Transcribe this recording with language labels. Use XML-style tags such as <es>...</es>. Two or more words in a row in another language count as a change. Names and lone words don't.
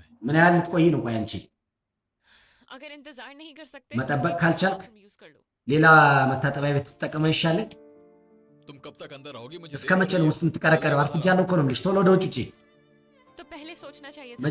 <am>ምን ያህል ልትቆይ ነው ቆይ አንቺ</am> <hi>अगर इंतजार नहीं कर सकते</hi> <am>መጠበቅ</am> <hi>तो</hi> <am>ካልቻልክ</am> <en>bathroom use</en> <hi>कर लो</hi> <am>ሌላ መታጠቢያ ቤት ትጠቀመ ይሻላል</am> <hi>तुम कब तक अंदर रहोगी मुझे</hi> <am>እስከ መቼ ነው ውስጥ የምትቀረቀረው አርፍጃለሁ እኮ ነው የምልሽ ቶሎ ወደ ውጭ ውጪ</am> <hi>तो पहले सोचना चाहिए था</hi>